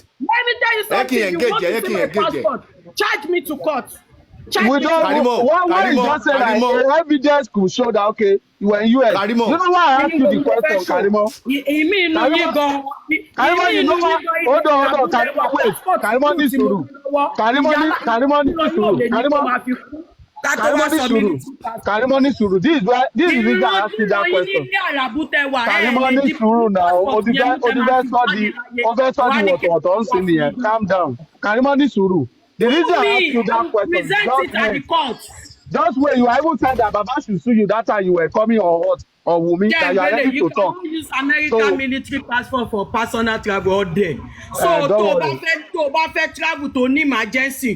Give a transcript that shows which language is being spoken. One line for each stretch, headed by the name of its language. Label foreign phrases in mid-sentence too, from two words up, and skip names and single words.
English: Let me tell you something. You want to see my passport? Charge me to court. We don't. Why you just say that evidence could show that okay, you were in US. You know why I asked you the question, Karimo? Karimo, you know what? Hold on, Karimo, wait.
Yoruba: Karimo ní sùúrù. Karimo ní sùúrù.
English: This is the reason I asked you that question.
Yoruba: Karimo ní sùúrù now. Ọ̀tọ̀ ń sin nìyẹn.
English: Calm down.
Yoruba: Karimo ní sùúrù.
English: The reason I asked you that question, just when you even said that Baba should sue you that time you were coming or what or Wumi, that you are ready to talk. You can use American military passport for personal travel all day. So to travel to an emergency.